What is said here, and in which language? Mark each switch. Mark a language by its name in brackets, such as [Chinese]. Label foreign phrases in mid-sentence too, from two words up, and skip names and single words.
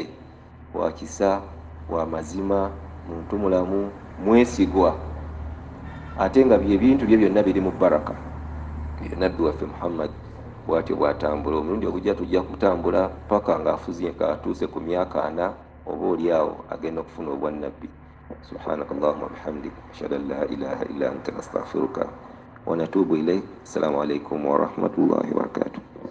[Ganda] Wakisa, wa mazima, muntu mulamu, mwesigwa, ate nga byebintu bye byonna biri mu baraka. Nabbi waffe Muhammad bwatyo bwatambula. Omulundi ogujja tujja kutambula paka ng'afuzie atuuse ku myaka 4 oba oliawo agenda okufuna obwannabbi. [Arabic] سبحانك اللهم وبحمدك أشهد أن لا إله إلا أنت أستغفرك ونتوب إليك. السلام عليكم ورحمة الله وبركاته.